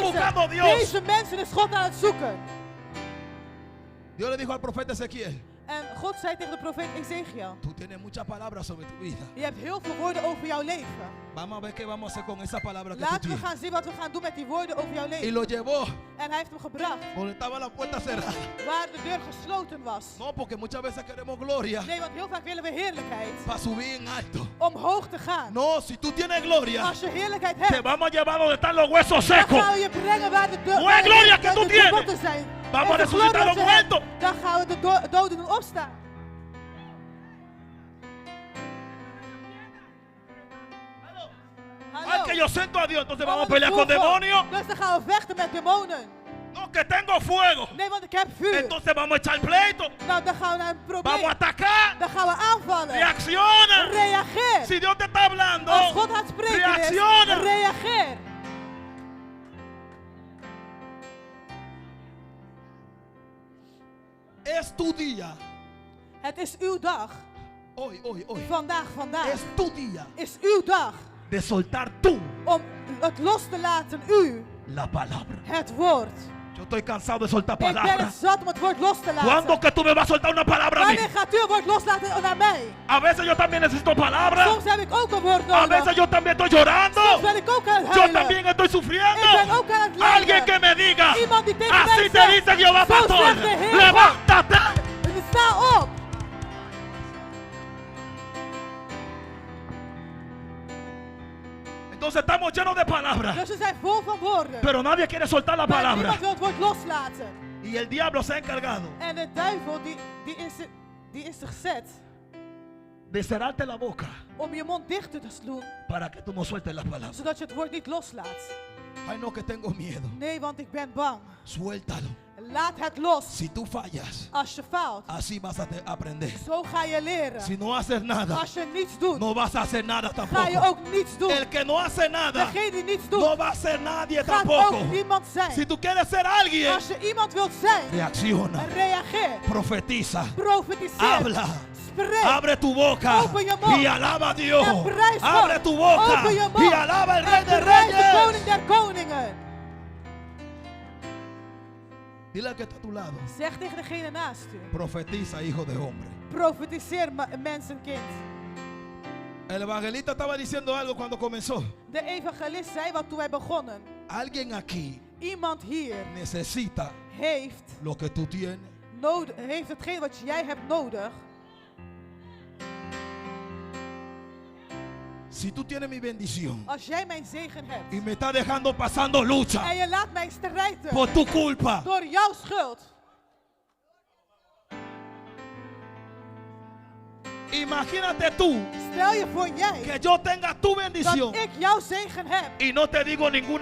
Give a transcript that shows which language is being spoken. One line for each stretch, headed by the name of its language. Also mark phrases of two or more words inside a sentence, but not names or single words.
Dutch: genezen.
Spanish: buscando a Dios.
Dutch: Deze mensen is God aan het zoeken.
Spanish: Dios le dijo al profeta Ezequiel:
Dutch: En God zei tegen de profeet Ezekiel:
Spanish: tú tienes muchas palabras sobre tu vida.
Dutch: je hebt heel veel woorden over jouw leven.
Spanish: Vamos a ver qué vamos a hacer con esa palabra que tú
Dutch: Laten we
Spanish: tienes.
Dutch: gaan zien wat we gaan doen met die woorden over jouw
Spanish: Y
Dutch: leven.
Spanish: lo llevó
Dutch: En hij heeft hem gebracht
Spanish: donde estaba la puerta cerrada.
Dutch: waar de deur gesloten was.
Spanish: No, porque muchas veces queremos gloria
Dutch: Nee, want heel vaak willen we heerlijkheid
Spanish: para subir en alto.
Dutch: om hoog te gaan.
Spanish: No, si tú tienes gloria,
Dutch: Als je heerlijkheid
Spanish: te
Dutch: hebt,
Spanish: vamos a llevar donde están los huesos
Dutch: dan
Spanish: secos.
Dutch: gaan we je brengen waar de
Spanish: No hay gloria que tú
Dutch: de
Spanish: tienes.
Dutch: botten zijn.
Spanish: Vamos
Dutch: En
Spanish: a
Dutch: de
Spanish: resucitar
Dutch: glorie
Spanish: los
Dutch: die je hebt,
Spanish: muertos.
Dutch: dan gaan we de doden doen opstaan.
Spanish: Ay, que yo siento a Dios, entonces
Dutch: Oh,
Spanish: vamos a
Dutch: ik
Spanish: pelear
Dutch: voel
Spanish: con
Dutch: God.
Spanish: demonios.
Dutch: Dus dan gaan we vechten met demonen.
Spanish: No, que tengo fuego.
Dutch: Nee, want ik heb vuur.
Spanish: Entonces vamos a echar pleito.
Dutch: Nou, dan gaan we naar een probleem.
Spanish: Vamos a atacar.
Dutch: Dan gaan we aanvallen.
Spanish: Reacciona.
Dutch: Reageer.
Spanish: Si Dios te está hablando,
Dutch: Als God aan het spreken is,
Spanish: reacciona.
Dutch: reageer.
Spanish: Es tu día.
Dutch: Het is uw dag.
Spanish: Hoy.
Dutch: Vandaag
Spanish: Es tu día
Dutch: is uw dag
Spanish: de soltar tú
Dutch: om het los te laten, u,
Spanish: la palabra.
Dutch: het woord.
Spanish: Yo estoy cansado de soltar
Dutch: Ik ben
Spanish: palabras.
Dutch: het zat om het woord los te
Spanish: ¿Cuándo
Dutch: laten.
Spanish: que tú me vas a soltar una palabra a mí?
Dutch: Wanneer gaat u het woord loslaten naar mij?
Spanish: A veces yo también necesito palabras.
Dutch: Soms heb ik ook een woord
Spanish: A veces
Dutch: nodig.
Spanish: yo también estoy llorando.
Dutch: Soms ben ik ook aan het
Spanish: Yo
Dutch: huilen.
Spanish: también estoy sufriendo.
Dutch: Ik ben ook aan het lijden.
Spanish: Alguien que me diga,
Dutch: Iemand die tegen mij
Spanish: así te
Dutch: zegt,
Spanish: dice Jehová
Dutch: zo
Spanish: pastor,
Dutch: zegt de Heer.
Spanish: levántate.
Dutch: Dus sta op.
Spanish: Entonces estamos llenos de palabras,
Dutch: Dus we zijn vol van woorden.
Spanish: pero nadie quiere soltar la
Dutch: Maar
Spanish: palabra.
Dutch: niemand wil het woord loslaten.
Spanish: Y el diablo se ha encargado
Dutch: En de duivel die is er gezet
Spanish: de cerrarte la boca
Dutch: om je mond dicht te doen,
Spanish: para que tú no sueltes las palabras.
Dutch: zodat je het woord niet loslaat.
Spanish: Ay, no, que tengo miedo.
Dutch: Nee, want ik ben bang.
Spanish: Suéltalo.
Dutch: Laat het los.
Spanish: Si tú fallas,
Dutch: Als je faalt,
Spanish: así vas a aprender.
Dutch: zo ga je leren.
Spanish: Si no haces nada,
Dutch: Als je niets doet,
Spanish: no vas a hacer nada
Dutch: ga je
Spanish: tampoco.
Dutch: ook niets doen.
Spanish: El que no hace nada,
Dutch: Degene die niets doet,
Spanish: no va a ser nadie
Dutch: gaat
Spanish: tampoco.
Dutch: ook niemand
Spanish: Si
Dutch: zijn.
Spanish: tú quieres ser alguien,
Dutch: Als je iemand wilt zijn,
Spanish: reacciona,
Dutch: reageer.
Spanish: profetiza,
Dutch: Profetiseer.
Spanish: habla,
Dutch: Spreek.
Spanish: abre tu boca
English: Open your mouth.
Spanish: y alaba a Dios.
Dutch: En prijs God.
Spanish: Abre tu boca
English: Open your mouth.
Spanish: y alaba al Rey
Dutch: En
Spanish: de
Dutch: prijs de
Spanish: Reyes.
Dutch: koning der koningen.
Spanish: Dile al que está a tu lado,
Dutch: Zeg tegen degene naast u.
Spanish: profetiza, hijo de hombre.
Dutch: Profetiseer, mensenkind.
Spanish: El evangelista estaba diciendo algo cuando comenzó.
Dutch: De evangelist zei wat toen wij begonnen.
Spanish: Alguien aquí
Dutch: Iemand hier
Spanish: necesita
Dutch: heeft
Spanish: lo que tú tienes.
Dutch: heeft hetgeen wat jij hebt nodig.
Spanish: Si tú tienes mi bendición
Dutch: Als jij mijn zegen
Spanish: y
Dutch: hebt.
Spanish: me estás dejando pasando lucha
Dutch: En je laat mij strijden.
Spanish: por tu culpa,
Dutch: Door jouw schuld.
Spanish: imagínate tú
Dutch: Stel je voor jij.
Spanish: que yo tenga tu bendición
Dutch: Dat ik jouw zegen heb.
Spanish: y no te digo ninguna